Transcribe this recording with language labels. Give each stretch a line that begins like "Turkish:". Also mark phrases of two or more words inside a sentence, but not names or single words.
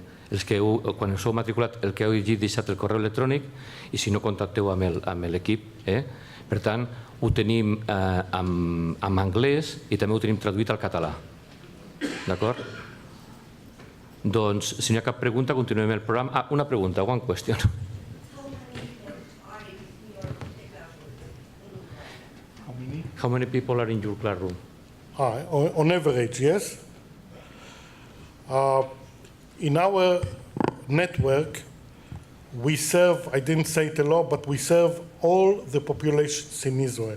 Catalan: Quan us heu matriculat, el que heu llegit, deixat el correu electrònic i si no, contacteu amb l'equip. Per tant, ho tenim en anglès i també ho tenim traduït al català. D'acord? Doncs, si no hi ha cap pregunta, continuem el programa. Una pregunta,
English: one question. How many people are in your classroom? On average, yes. In our network, we serve, I didn't say it a lot, but we serve all the populations in Israel.